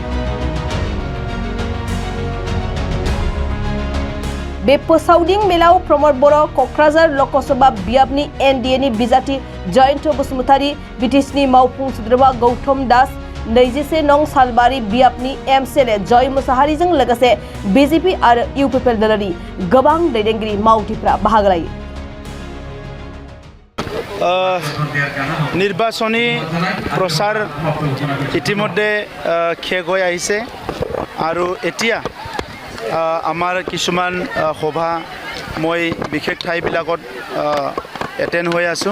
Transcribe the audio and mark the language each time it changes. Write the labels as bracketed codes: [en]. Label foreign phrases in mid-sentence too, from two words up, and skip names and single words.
[brx] बे फोसावदिं मेलाव प्रमद बर', क'क्राझार लकसभा बियाबनि NDA-नि बिजाथि जयन्त बसुमतारी, बिटिसिनि मावफुं सोद्रोमा गौतम दास, 21 नं सालबारि बियाबनि MCLA जय मुसाहारिजों लोगोसे BJP आरो UPPL दलनि गोबां दैदेनगिरि मावथिफ्रा बाहागो लायो। [as] নিৰ্বাচনী প্ৰচাৰ ইতিমধ্যে শেষ হৈ আহিছে আৰু এতিয়া আমাৰ কিছুমান সভা মই বিশেষ ঠাইবিলাকত এটেণ্ড হৈ আছোঁ।